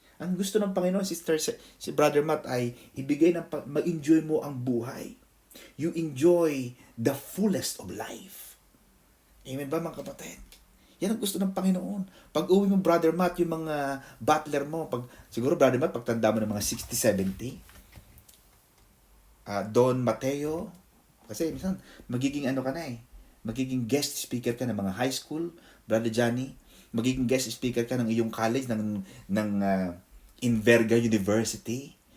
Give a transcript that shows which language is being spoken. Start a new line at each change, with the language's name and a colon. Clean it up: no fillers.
Filipino: Ang gusto ng Panginoon, si Brother Matt, ay ibigay ma-enjoy mo ang buhay.
English: You enjoy the fullest of life.
Filipino: Amen ba, mga kapatid? Yan ang gusto ng Panginoon. Pag uwi mo, Brother Matt, yung mga butler mo, siguro, Brother Matt, pagtanda mo ng mga 60, 70, Don Mateo, kasi minsan, magiging magiging guest speaker ka ng mga high school, Brother Johnny, magiging guest speaker ka ng iyong college, ng Inverga University.